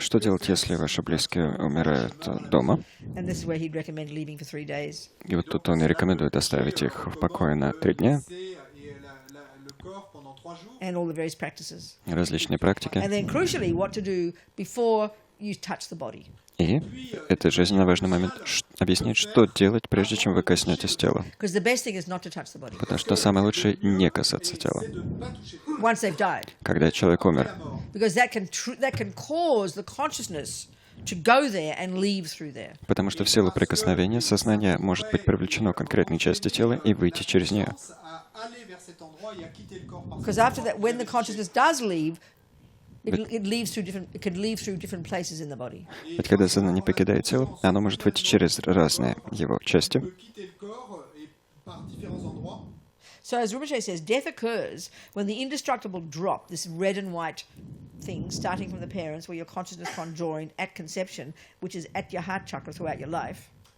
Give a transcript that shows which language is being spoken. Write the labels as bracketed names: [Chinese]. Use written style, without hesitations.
[Russian] Что делать, если ваши близкие умирают дома? [English] And this is where he'd recommend leaving for 3 days. [Russian] И вот тут он и рекомендует оставить их в покое на 3 дня, [French] Et le corps pendant 3 jours. [English] And all the various practices. [Russian] различные практики. [English] And then crucially, what to do before you touch the body. [Russian] И это жизненно важный момент объяснить, что делать, прежде чем вы коснетесь тела. [English] Because the best thing is not to touch the body. [Russian] Потому что самое лучшее — не касаться тела, [French] C'est de ne pas toucher le corps. [English] Once they've died. [Russian] когда человек умер. [English] Because that can cause the consciousness to go there and leave through there. [Russian] Потому что в силу прикосновения сознание может быть привлечено к конкретной части тела и выйти через нее. [French] À aller vers cet endroit et à quitter le corps par [English] Because after that, when the consciousness does leave, it can leave through different places in the body. [Russian] Ведь когда сознание покидает тело, оно может выйти через разные его части. [French] peut quitter le corps et par différents endroits. [English] So as Rinpoche says, death occurs when the indestructible drop, this red and white thing starting from the parents, where your consciousness conjoined at conception, which is at your heart chakra throughout your life.